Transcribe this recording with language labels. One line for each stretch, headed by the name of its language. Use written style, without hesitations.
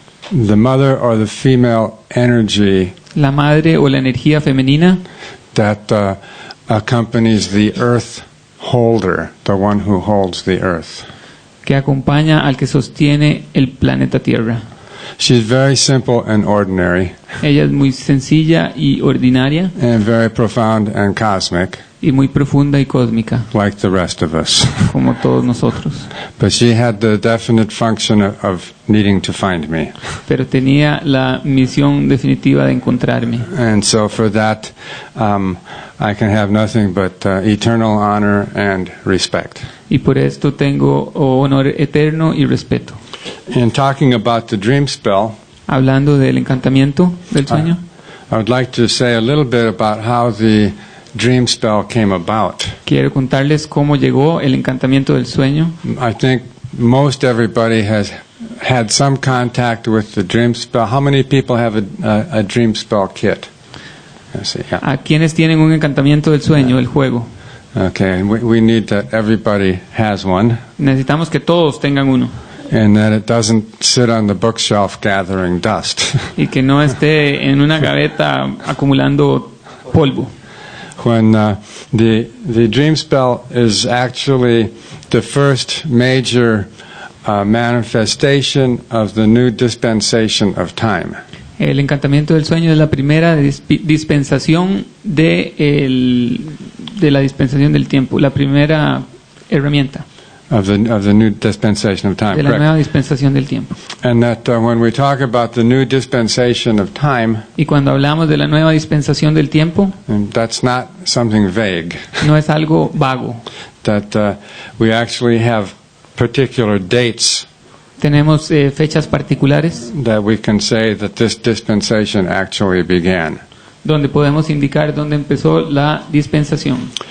English: the mother or the female energy
Spanish: La madre o la energía femenina
English: that accompanies the earth holder, the one who holds the earth.
Spanish: que acompaña al que sostiene el planeta Tierra.
English: She's very simple and ordinary,
Spanish: Ella es muy sencilla y ordinaria
English: and very profound and cosmic,
Spanish: y muy profunda y cósmica,
English: like the rest of us.
Spanish: como todos nosotros.
English: But she had the definite function of needing to find me.
Spanish: Pero tenía la misión definitiva de encontrarme.
English: And so for that, I can have nothing but eternal honor and respect.
Spanish: Y por esto tengo honor eterno y respeto.
English: In talking about the dream spell,
Spanish: Hablando del encantamiento del sueño,
English: I would like to say a little bit about how the dream spell came about.
Spanish: quiero contarles cómo llegó el encantamiento del sueño.
English: I think most everybody has had some contact with the dream spell. How many people have a dream spell kit? Let's see, yeah.
Spanish: ¿A quienes tienen un encantamiento del sueño, el juego?
English: Okay, and we need that everybody has one,
Spanish: Necesitamos que todos tengan uno
English: and that it doesn't sit on the bookshelf gathering dust.
Spanish: y que no esté en una gaveta acumulando polvo.
English: When the dream spell is actually the first major manifestation of the new dispensation of time.
Spanish: El encantamiento del sueño es la primera dispensación de la dispensación del tiempo, la primera herramienta
English: Of the new dispensation of time,
Spanish: de la
English: correct?
Spanish: nueva dispensación del tiempo.
English: And that when we talk about the new dispensation of time,
Spanish: Y cuando hablamos de la nueva dispensación del tiempo,
English: and that's not something vague.
Spanish: no es algo vago.
English: That we actually have particular dates
Spanish: Tenemos fechas particulares
English: that we can say that this dispensation actually began.
Spanish: donde podemos indicar dónde empezó la dispensación.